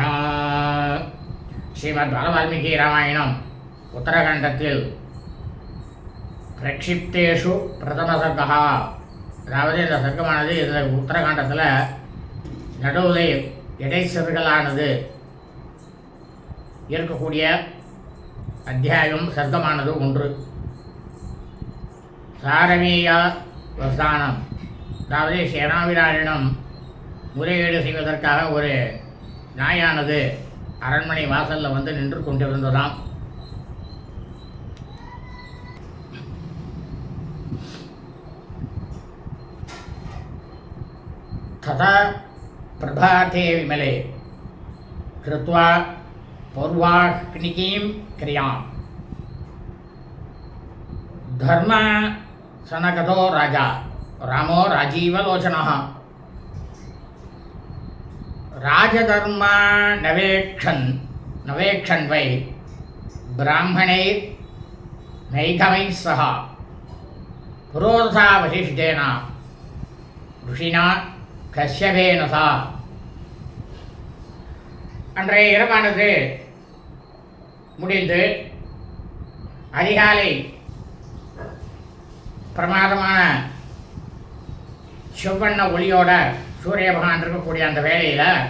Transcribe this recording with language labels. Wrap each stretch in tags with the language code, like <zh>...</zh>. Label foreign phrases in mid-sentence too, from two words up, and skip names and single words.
<ta>ஸ்ரீமத் பாலவால்மீகி ராமாயணம் உத்தரகாண்டத்தில்</ta> <sa>प्रक्षिप्तेषु प्रथम सर्गः,</sa> <ta>அதாவது இந்த சர்க்கமானது இந்த உத்தரகாண்டத்தில் நடுவில் இடைச்செருகலானது இருக்கக்கூடிய அத்தியாயம் சர்க்கமானது ஒன்று.</ta> <sa>सारमेय अवस्थानम्,</sa> <ta>அதாவது சேனாவிரானிடம் முறையீடு செய்வதற்காக ஒரு நாயானது அரண்மனை வாசலில் நின்று கொண்டிருந்ததாம்.</ta> <sa>तथा प्रभाते विमले कृत्वा पौर्वाह्निकीं क्रियां धर्मसनगतो राजा रामो राजीवलोचनः राजधर्मा नवेक्षन् वै ब्राह्मणैर्नैघमैः सह पुरोधा वसिष्ठेन ऋषिना कश्यपेन च.</sa> <ta>அன்றைய இரவானது முடிந்து அதிகாலை பிரமாதமான செவ்வண்ண ஒளியோட சூரிய பகவான் இருக்கக்கூடிய அந்த வேளையில்</ta>